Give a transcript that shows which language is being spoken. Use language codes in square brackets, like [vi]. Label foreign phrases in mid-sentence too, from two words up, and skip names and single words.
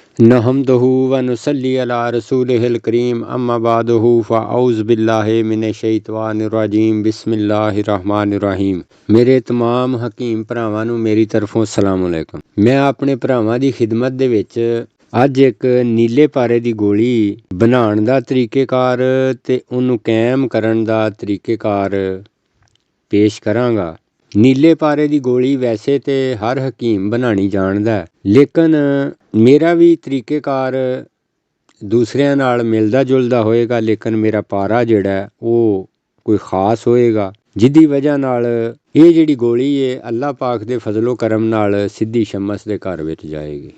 [ar] نحمده و نصلي على رسوله الكريم أما بعده فأعوذ بالله من الشيطان الرجيم بسم الله الرحمن الرحيم. [pa] میرے تمام حکیم بھراواں نوں میری طرفوں [ar] السلام عليكم. [pa] میں اپنے بھراواں دی خدمت دے وچ اج ایک نیلے پارے دی گولی بناؤݨ دا طریقےکار تے اوہنوں قائم کرن دا طریقےکار پیش کراں گا. نیلے پارے دی گولی ویسے تو ہر حکیم بنانی جاندا ہے، لیکن میرا بھی طریقےکار دوسریاں نال ملدا جلدا ہوئےگا، لیکن میرا پارا جیہڑا ہے وہ کوئی خاص ہوئےگا، جیہدی وجہ نال یہ جیہڑی گولی ہے اللہ پاک دے فضلو کرم نال سدھی شمس دے گھر وچ جائےگی.